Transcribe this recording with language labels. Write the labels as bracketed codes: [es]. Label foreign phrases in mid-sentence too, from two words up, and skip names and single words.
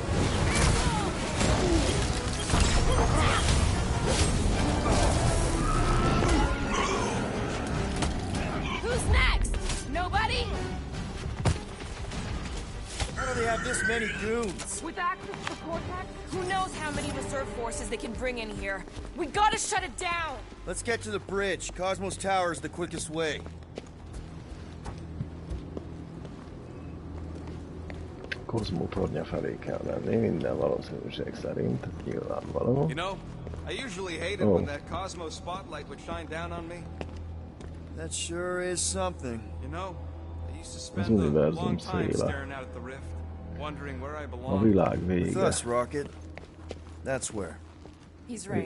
[en] Who's next? Nobody? How do they have this many goons? With access to the Cortex, who knows how many reserve forces they can bring in here? We gotta shut it down! Let's get to the bridge. Cosmos Tower is the quickest way. [hu] Kozmó tornya felé kell menni, minden valószínűség szerint, nyilvánvaló. [en] You know, I usually hated when that Cosmos spotlight would shine down on me. That sure is something. You know, I used to [hu] Az [en] spend a [hu] univerzum [en] long time [hu] széle. [en] staring out at the rift, wondering where I [hu] A [en] belong. [hu] világ [en] With [hu] vége. [en] us, Rocket. That's where. He's right.